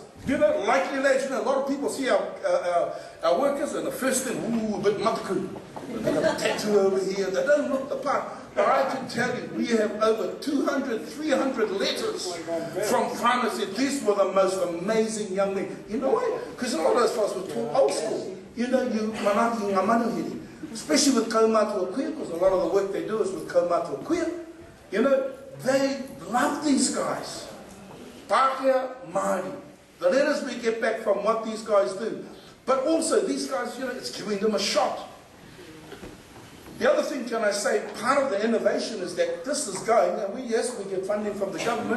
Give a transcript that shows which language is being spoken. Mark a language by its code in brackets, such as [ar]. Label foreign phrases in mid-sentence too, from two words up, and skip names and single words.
[en] Likely lads, a lot of people see our workers, and the first thing, a bit mataku. They got a tattoo over here, they don't look the part. But I can tell you, we have over 200, 300 letters from whānau said these were the most amazing young men. You know why? Because a lot of those fellas were taught old school. [mi] You manaki ngā manuhiri. [en] Especially with [mi] kaumātua kuia, [en] because a lot of the work they do is with [mi] kaumātua kuia. [en] They love these guys. [mi] Pākehā Māori. [en] The letters we get back from what these guys do. But also, these guys, it's giving them a shot. The other thing, can I say, part of the innovation is that this is going, and we get funding from the government.